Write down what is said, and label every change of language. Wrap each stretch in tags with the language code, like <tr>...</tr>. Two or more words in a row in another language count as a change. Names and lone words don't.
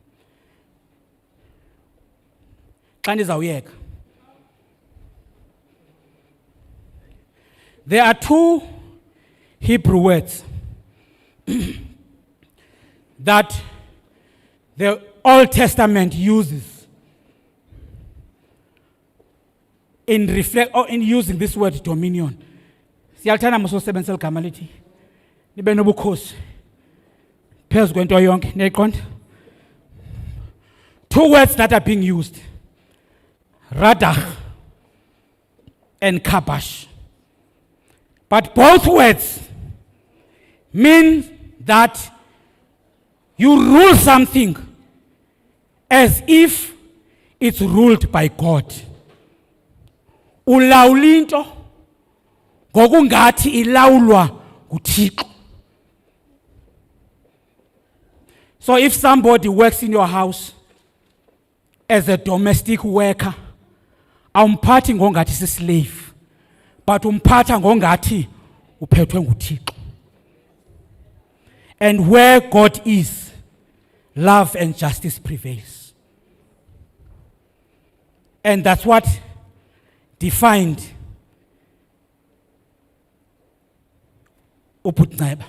<en>There are two Hebrew words that the Old Testament uses in using this word dominion.</en> <xh>Siyalthanda musosebenzisa igama lithi nibe nobukhosi phezu kwento yonke niyayiqonda.</xh> <en>Two words that are being used, radach and kabash. But both words mean that you rule something as if it's ruled by God.</en> <xh>Ulawula into ngokungathi ilawulwa nguThixo.</xh> <en>So if somebody works in your house as a domestic worker,</en> <xh>awumphathi ngongathi si-slave, but umphatha ngongathi uphethwe nguThixo.</xh> <en>And where God is, love and justice prevails. And that's what defined Nceba.</en>